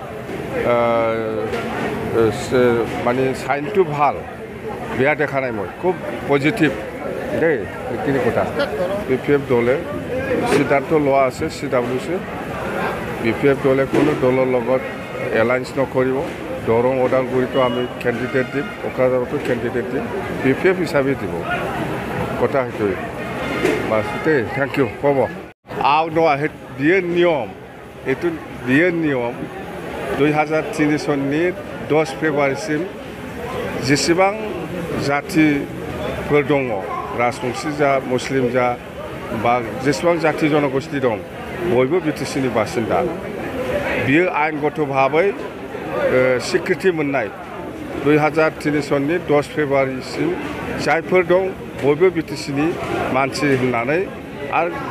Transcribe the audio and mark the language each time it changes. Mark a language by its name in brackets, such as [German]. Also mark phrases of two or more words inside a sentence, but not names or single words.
[Assamese] মানে সাইনটো ভাল বেয়া দেখা নাই মই খুব পজিটিভ দেই এইখিনি কথা BPF দলে সিদ্ধান্ত লোৱা আছে CWC BPF দলে কোনো দলৰ লগত এলায়েন্স নকৰিব দৰং ওদালগুৰিতো আমি কেণ্ডিডেট দিম কোকৰাঝাৰতো কেণ্ডিডেট দিম BPF হিচাপে দিব কথা সেইটোৱে বাছ দেই [English] thank you [Assamese] হ'ব বিয়ে নিয়ম এইটো বিয়ে নিয়ম [Bodo] 2003 सननि 10 फेब्रुवारिसिम जेसेबां जातिफोर दङ राजबंशी जा मुस्लिम जा बा जेसेबां जाति जनगोष्ठी दं बयबो बिटिसिनि बासिन्दा बियो आयेनगत भाबै स्वीकृति मोननाय 2003 सननि 10 फेब्रुवारिसिम जायफोर दं बयबो बिटिसिनि मानसि होननानै आरो